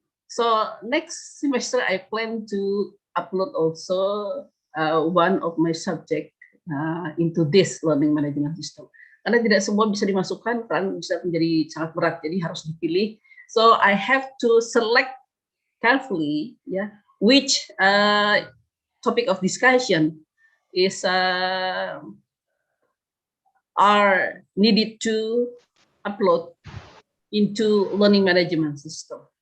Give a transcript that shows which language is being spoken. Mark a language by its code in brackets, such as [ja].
[en] So next semester I plan to upload also one of my subject into this learning management system. [id] Karena tidak semua bisa dimasukkan, kan bisa menjadi sangat berat, jadi harus dipilih. [en] So I have to select carefully, which topic of discussion is are needed to upload into learning management system.